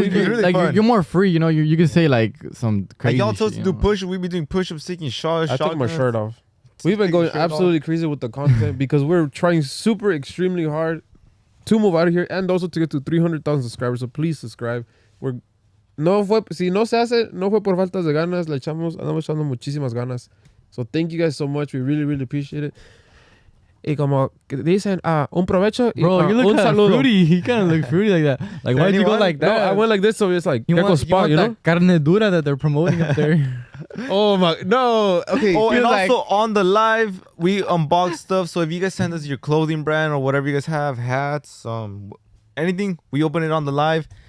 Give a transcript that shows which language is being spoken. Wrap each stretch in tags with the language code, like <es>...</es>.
<en>Really fun. You're more free. You can say like some crazy. Y'all told us to do push. We be doing push-ups, taking shots. I took my shirt off. We've been going absolutely crazy with the content because we're trying super extremely hard to move out of here and also to get to 300,000 subscribers. So please subscribe.</en> <es>Si no se hace, no fue por faltas de ganas. Andamos echando muchísimas ganas.</es> <en>So thank you guys so much. We really, really appreciate it.</en> <es>Y como dicen, un provecho y</es> <en>bro, you look</en> <es>un saludo.</es> <en>Fruity. He kind of look fruity like that. Like, why'd you go like that? No, I went like this, so it's like spot, that carne dura that they're promoting up there. Oh my, no. Okay. Oh, and also on the live, we unbox stuff. So if you guys send us your clothing brand or whatever you guys have, hats, anything, we open it on the live.</en>